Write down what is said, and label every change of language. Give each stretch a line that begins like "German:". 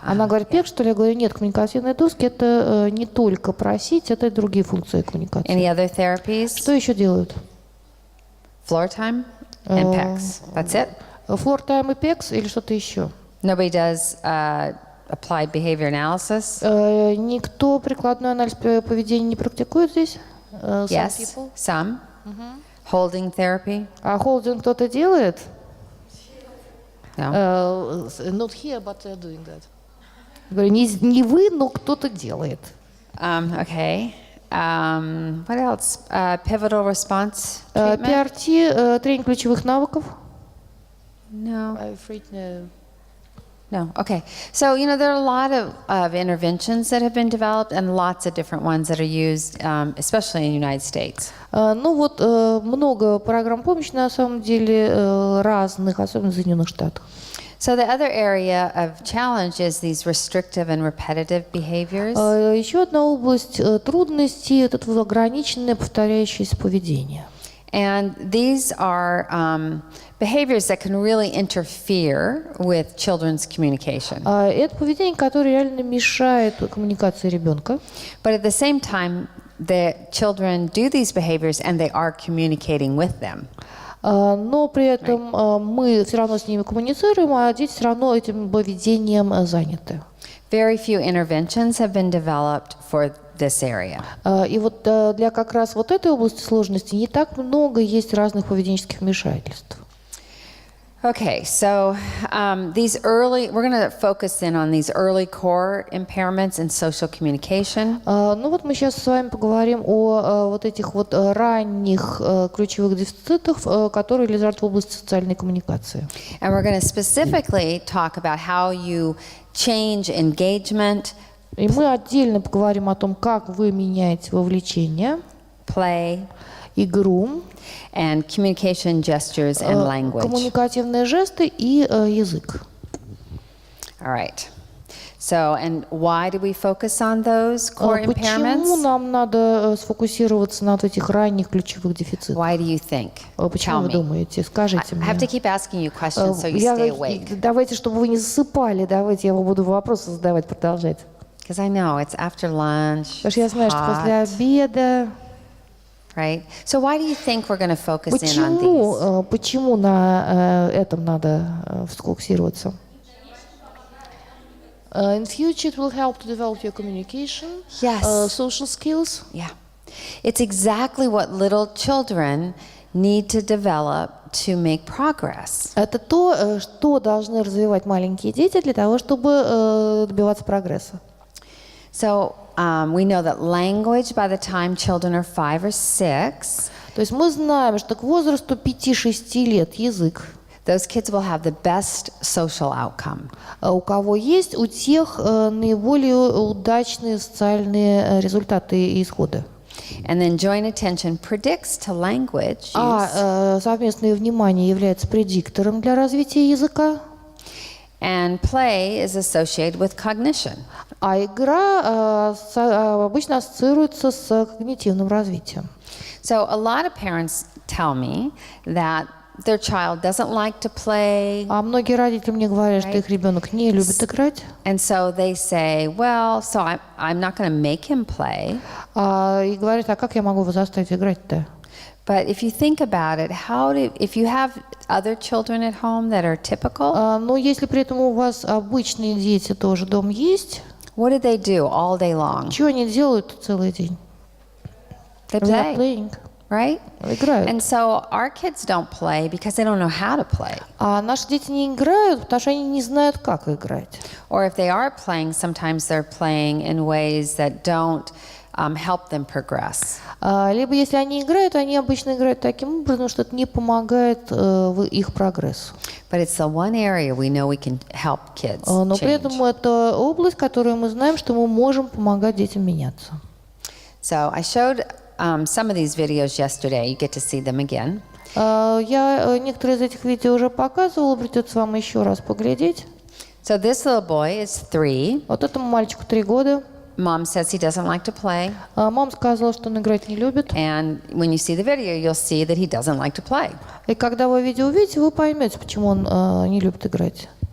Russian: Она говорит, первое, что ли, я говорю, нет, коммуникативные доски – это не только просить, это и другие функции коммуникации.
English: Any other therapies?
Russian: Что еще делают?
English: Floor time and PECs. That's it?
Russian: Floor time и PECs или что-то еще?
English: Nobody does applied behavior analysis?
Russian: Никто прикладной анализ поведения не практикует здесь?
English: Some Yes, people. some. Holding therapy?
Russian: А холдинг кто-то делает?
English: No. Not here, but they're doing that.
Russian: Говорю, не вы, но кто-то делает.
English: Okay. What else? Pivotal response treatment?
Russian: PRT, тренинг ключевых навыков.
English: No. I'm afraid no. No. Okay. So, there are a lot of interventions that have been developed and lots of different ones that are used, especially in the United States.
Russian: Ну вот, много программ помощи на самом деле разных, особенно в Соединенных Штатах.
English: So the other area of challenge is these restrictive and repetitive behaviors.
Russian: Еще одна область трудностей – это вот ограниченное повторяющееся поведение.
English: And these are behaviors that can really interfere with children's communication.
Russian: Это поведение, которое реально мешает коммуникации ребенка.
English: But at the same time, the children do these behaviors and they are communicating with them.
Russian: Но при этом мы все равно с ними коммуницируем, а дети все равно этим поведением заняты.
English: Very few interventions have been developed for this area.
Russian: И вот для как раз вот этой области сложности не так много есть разных поведенческих вмешательств.
English: Okay, so we're going to focus in on these early core impairments in social communication.
Russian: Ну вот мы сейчас с вами поговорим о вот этих вот ранних ключевых дефицитах, которые лежат в области социальной коммуникации.
English: And we're going to specifically talk about how you change engagement,
Russian: И мы отдельно поговорим о том, как вы меняете вовлечение,
English: play,
Russian: игру,
English: and communication gestures and language.
Russian: коммуникативные жесты и язык.
English: All right. So, and why do we focus on those core
Russian: Почему
English: impairments?
Russian: нам надо сфокусироваться на вот этих ранних ключевых дефицитах?
English: Why do you think?
Russian: Почему
English: Tell
Russian: вы
English: me.
Russian: думаете? Скажите
English: I
Russian: мне.
English: have to keep asking you questions so you stay awake.
Russian: Давайте, чтобы вы не засыпали, давайте я вам буду вопросы задавать, продолжать.
English: Because I know it's after lunch.
Russian: Потому что я знаю, что
English: hot,
Russian: после обеда.
English: right? So why do you think we're going to focus in on these?
Russian: Почему на этом надо сфокусироваться?
English: In future, it will help to develop your communication, Yes. social skills. Yeah. It's exactly what little children need to develop to make progress.
Russian: Это то, что должны развивать маленькие дети для того, чтобы добиваться прогресса.
English: So we know that language by the time children are 5 or 6,
Russian: То есть мы знаем, что к возрасту 5-6 лет язык,
English: those kids will have the best social outcome.
Russian: у кого есть, у тех наиболее удачные социальные результаты и исходы.
English: And then joint attention predicts to language use,
Russian: Совместное внимание является предиктором для развития языка,
English: and play is associated with cognition.
Russian: а игра обычно ассоциируется с когнитивным развитием.
English: So a lot of parents tell me that their child doesn't like to play,
Russian: А многие родители мне говорят, что их ребенок не любит играть,
English: and so they say, well, so I'm not going to make him play.
Russian: и говорят, а как я могу его заставить играть-то?
English: But if you think about it, if you have other children at home that are typical,
Russian: Но если при этом у вас обычные дети тоже дома есть,
English: what do they do all day long?
Russian: что они делают целый день?
English: They They're playing. right?
Russian: Играют.
English: And so our kids don't play because they don't know how to play.
Russian: А наши дети не играют, потому что они не знают, как играть.
English: Or if they are playing, sometimes they're playing in ways that don't help them progress.
Russian: Либо если они играют, они обычно играют таким образом, что это не помогает в их прогрессу.
English: But it's the one area we know we can help kids
Russian: Но при этом
English: change.
Russian: это область, которую мы знаем, что мы можем помогать детям меняться.
English: So I showed some of these videos yesterday. You get to see them again.
Russian: Я некоторые из этих видео уже показывала, придется вам еще раз поглядеть.
English: So this little boy is 3.
Russian: Вот этому мальчику 3 года.
English: Mom says he doesn't like to play.
Russian: Мама сказала, что он играть не любит.
English: And when you see the video, you'll see that he doesn't like to play.
Russian: И когда вы видео увидите, вы поймете, почему он не любит играть.